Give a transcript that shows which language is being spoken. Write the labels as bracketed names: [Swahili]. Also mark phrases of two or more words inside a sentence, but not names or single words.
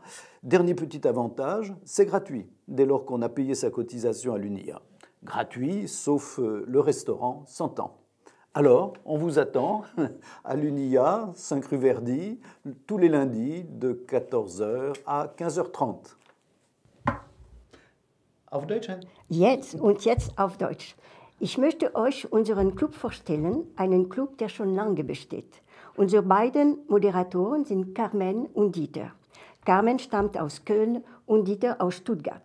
[French] Dernier petit avantage, c'est gratuit dès lors qu'on a payé sa cotisation à l'UNIA. Gratuit, sauf le restaurant, s'entend. Alors, on vous attend à l'UNIA, 5 rue Verdi, tous les lundis de 14h à 15h30. [German] Auf Deutsch? Jetzt auf Deutsch. Ich möchte euch unseren Club vorstellen, einen Club, der schon lange besteht. Unsere beiden Moderatoren sind Carmen und Dieter. Carmen stammt aus Köln und Dieter aus Stuttgart.